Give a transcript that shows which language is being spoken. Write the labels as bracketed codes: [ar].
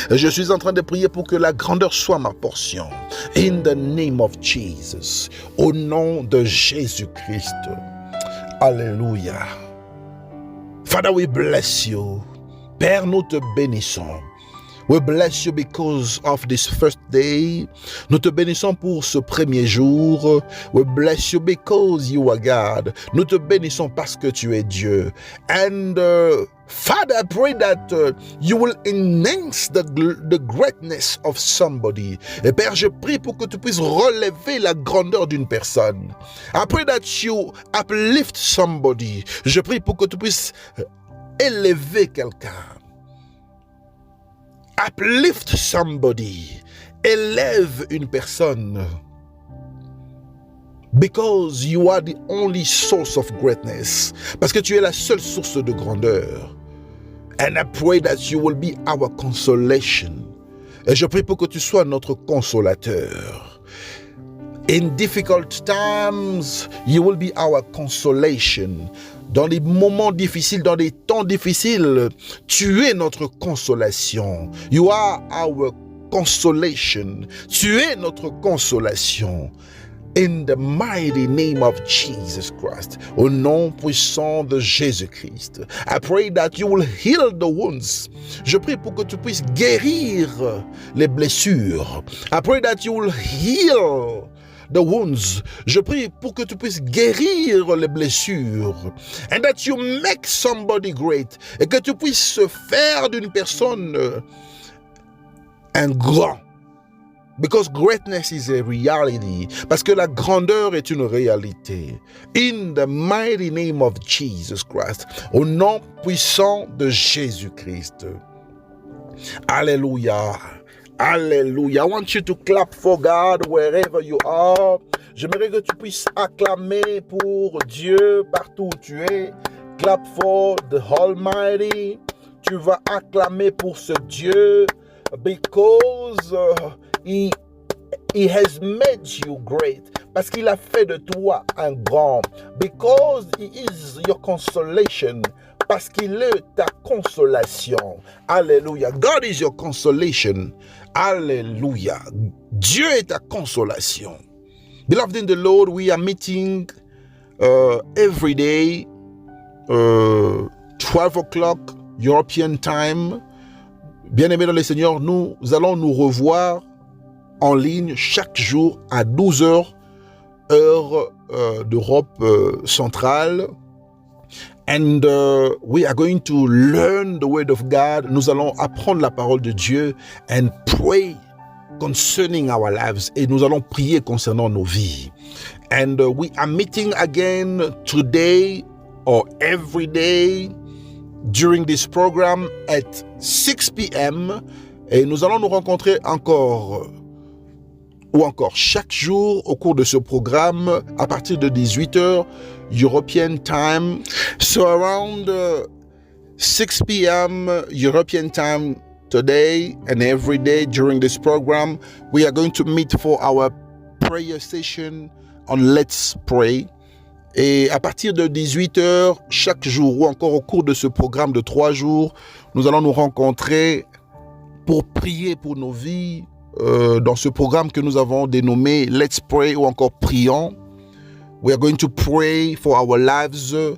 [fr] Je suis en train de prier pour que la grandeur soit ma portion. [en] In the name of Jesus. [fr] Au nom de Jésus-Christ. Alléluia. [en] Father, we bless you. [fr] Père, nous te bénissons. [en] We bless you because of this first day. [fr] Nous te bénissons pour ce premier jour. [en] We bless you because you are God. [fr] Nous te bénissons parce que tu es Dieu. [en] And Father, I pray that you will enhance the greatness of somebody. [fr] Et Père, je prie pour que tu puisses relever la grandeur d'une personne. [en] I pray that you uplift somebody. [fr] Je prie pour que tu puisses élever quelqu'un. [en] Uplift somebody. [fr] Élève une personne. [en] Because you are the only source of greatness. [fr] Parce que tu es la seule source de grandeur. [en] And I pray that you will be our consolation. [fr] Et je prie pour que tu sois notre consolateur. [en] In difficult times, you will be our consolation. [fr] Dans les moments difficiles, dans les temps difficiles, tu es notre consolation. [en] You are our consolation. [fr] Tu es notre consolation. [en] In the mighty name of Jesus Christ. [fr] Au nom puissant de Jésus-Christ. [en] I pray that you will heal the wounds. [fr] Je prie pour que tu puisses guérir les blessures. [en] I pray that you will heal the wounds. [fr] Je prie pour que tu puisses guérir les blessures. [en] And that you make somebody great. [fr] Et que tu puisses faire d'une personne un grand. [en] Because greatness is a reality. [fr] Parce que la grandeur est une réalité. [en] In the mighty name of Jesus Christ. [fr] Au nom puissant de Jésus-Christ. Alléluia. [en] Alléluia. I want you to clap for God wherever you are. [fr] J'aimerais que tu puisses acclamer pour Dieu partout où tu es. [en] Clap for the Almighty. [fr] Tu vas acclamer pour ce Dieu. [en] Because he has made you great. [fr] Parce qu'il a fait de toi un grand. [en] Because he is your consolation. [fr] Parce qu'il est ta consolation. Alléluia. [en] God is your consolation. [fr] Alléluia. Dieu est ta consolation. [en] Beloved in the Lord, we are meeting every day, 12 o'clock European time. [fr] Bien-aimés dans le Seigneur, nous allons nous revoir en ligne chaque jour à 12 heures, heure d'Europe centrale. [en] And we are going to learn the word of God. [fr] Nous allons apprendre la parole de Dieu [en] and pray concerning our lives. [fr] Et nous allons prier concernant nos vies. [en] And we are meeting again today or every day during this program at 6 p.m. [fr] Et nous allons nous rencontrer encore chaque jour au cours de ce programme à partir de 18h European time. [en] So around 6 p.m. European time today and every day during this program, we are going to meet for our prayer session on Let's Pray. [fr] Et à partir de 18h chaque jour ou encore au cours de ce programme de 3 jours, nous allons nous rencontrer pour prier pour nos vies dans ce programme que nous avons dénommé Let's Pray ou encore Prions. [en] We are going to pray for our lives.